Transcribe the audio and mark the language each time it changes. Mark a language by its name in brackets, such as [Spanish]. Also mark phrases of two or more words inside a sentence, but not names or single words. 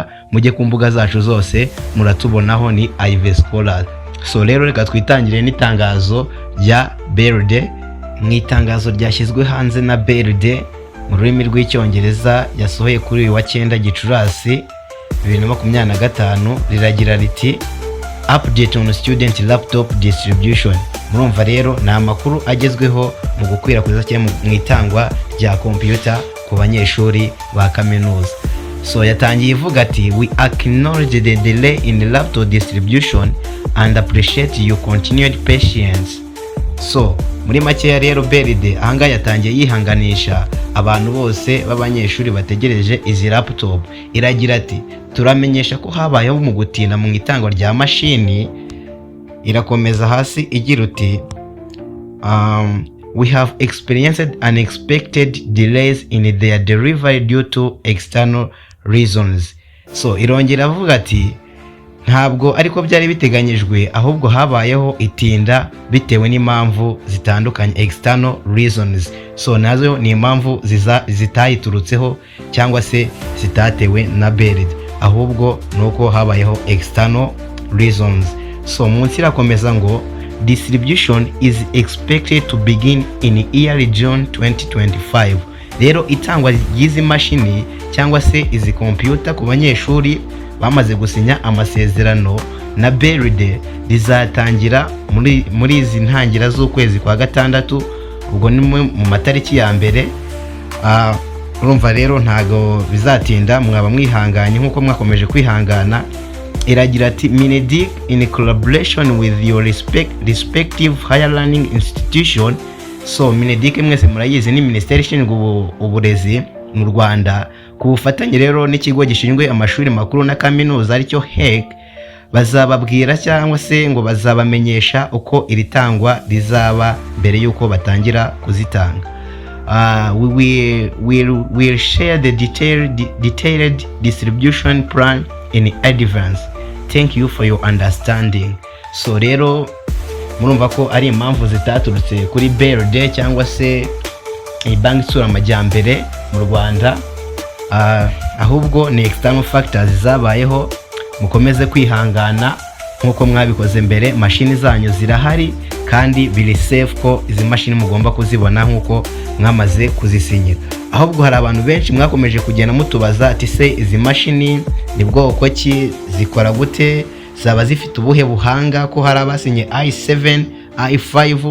[Kinyarwanda] Mujye ku mbuga zacu zose muratubonaho ni Ivy Scholars. So rero reka twitangire n'itangazo rya BRD. Mu itangazo ryashyizwe hanze na BRD mu rurimi rw'icyongereza yasohoye kuri uyu wa 9 Gicurasi 2025, riragira riti [English] update on student laptop distribution. [Kinyarwanda] Murumva rero ni amakuru agezweho mu gukwirakwiza cyangwa mu itangwa rya computer ku banyeshuri ba kaminuza. So yatangiye ivuga ati [English] we acknowledge the delay in the laptop distribution and appreciate your continued patience. [Kinyarwanda] So muri makeya rero BRD ahanga yatangiye yihanganisha abantu bose b'abanyeshuri bategereje izi laptop. Iragira ati turamenyesha ko habayeho mu gutinda mu itangwa rya mashini. Irakomeza hasi igira uti [English] we have experienced unexpected delays in their delivery due to external reasons. [Kinyarwanda] So irongera avuga ati ntabwo ariko byari biteganyijwe, ahubwo habayeho itinda bitewe n'impamvu zitandukanye, [English] external reasons. [Kinyarwanda] So nazo ni impamvu zitayiturutseho cyangwa se zitatewe na BRD, ahubwo nuko habayeho [English] external reasons. [Kinyarwanda] So munsi irakomeza ngo [English] distribution is expected to begin in early June 2025. [Kinyarwanda] Rero itangwa ry'izi mashini cyangwa se izi computer ku banyeshuri bamaze gusinya amasezerano na BRD rizatangira muri izi ntangira z'ukwezi kwa gatandatu, ubwo ni mu matariki ya mbere. Urumva rero ntago bizatinda, mwaba mwihanganye nkuko mwakomeje kwihangana. Iragira ati [English] Mineduc in collaboration with your respective higher learning institution. [Kinyarwanda] So Mineduc mwese murayizi ni Minisiteri ishinzwe uburezi mu Rwanda, ku bufatanye rero n'ikigo gishinzwe amashuri makuru na kaminuza aricyo HEC, bazababwira cyangwa se ngo bazabamenyesha uko iri tangwa rizaba mbere yuko batangira kuzitanga. [English] We will share the detailed distribution plan in advance. Thank you for your understanding. [Kinyarwanda] So rero murumva ko ari impamvu zitaturutse kuri BRD cyangwa se banki isura amajyambere mu Rwanda, ahubwo ni [English] external factors [Kinyarwanda] zabayeho. Mukomeze kwihangana nkuko mwabikoze mbere, mashini zanyu zirahari kandi biri safe ko izi mashini mugomba kuzibona nkuko mwamaze kuzisinyira. Ahubwo hari abantu benshi mwakomeje kugenda mutubaza ati se izi mashini ni bwoko ki, zikora gute, zaba zifite ubuhe buhanga, ko hari abasinye i7 i5.